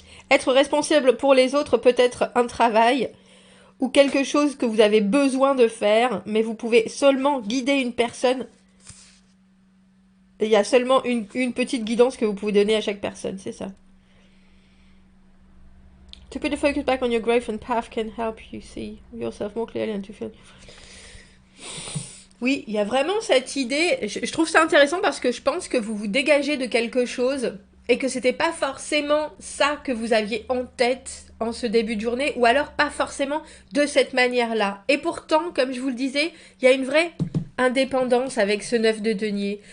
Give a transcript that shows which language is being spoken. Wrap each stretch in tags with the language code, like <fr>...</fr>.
<fr>Être responsable pour les autres peut être un travail ou quelque chose que vous avez besoin de faire, mais vous pouvez seulement guider une personne. Il y a seulement une petite guidance que vous pouvez donner à chaque personne, c'est ça.</fr> <en>To put the focus back on your growth and path can help you see yourself more clearly and to feel...</en> <fr>Oui, il y a vraiment cette idée, je trouve ça intéressant parce que je pense que vous vous dégagez de quelque chose et que c'était pas forcément ça que vous aviez en tête en ce début de journée, ou alors pas forcément de cette manière-là. Et pourtant, comme je vous le disais, il y a une vraie indépendance avec ce 9 de denier.</fr>